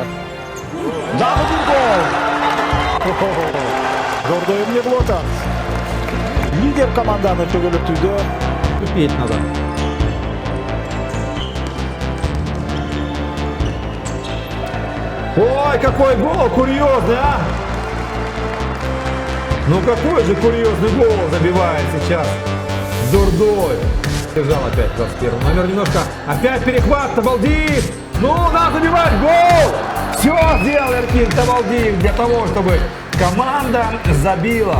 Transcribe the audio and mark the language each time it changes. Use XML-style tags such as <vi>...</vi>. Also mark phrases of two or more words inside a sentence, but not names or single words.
<ky>Дагы бир гол. Дордой эмне кылып атат? Лидер команданы чөгөлөтүүдө үпейт назар. Ой,</ky> <ru>какой гол курьезный, а! Ну какой же курьезный гол забивает сейчас Дордой. Держал опять 21 номер немножко. Опять перехват, Табалдиев. Ну, надо забивать гол! Все сделал Эркин Табалдиев для того, чтобы команда забила.</ru>